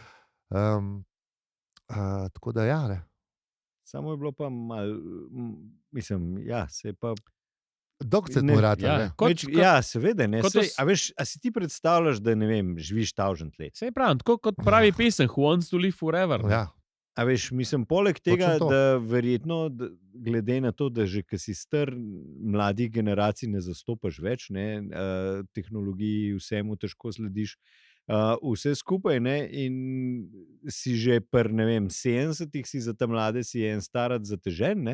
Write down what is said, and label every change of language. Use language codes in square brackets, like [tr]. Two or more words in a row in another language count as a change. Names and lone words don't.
[sl] Tako da, ja, ne. Samo je bilo pa malo, mislim, ja, se je pa... Dokcet Ne, mu rata, Ja, ne. Ja, seveda, ne. kot Sej, os- a veš, a si ti predstavljaš, da ne vem, živiš 1000 let? Sej pravim, tako kot pravi pesem, [en] who wants to live forever. [sl] Ne. Ja, A veš, mislim, poleg tega, Točno to. da verjetno, glede na to, da že, ki si star, mladih generacij ne zastopaš več, ne, tehnologiji, vsemu težko slediš, vse skupaj, ne, in si že ne vem, 70-ih si za te mlade, si en starac zatežen, ne.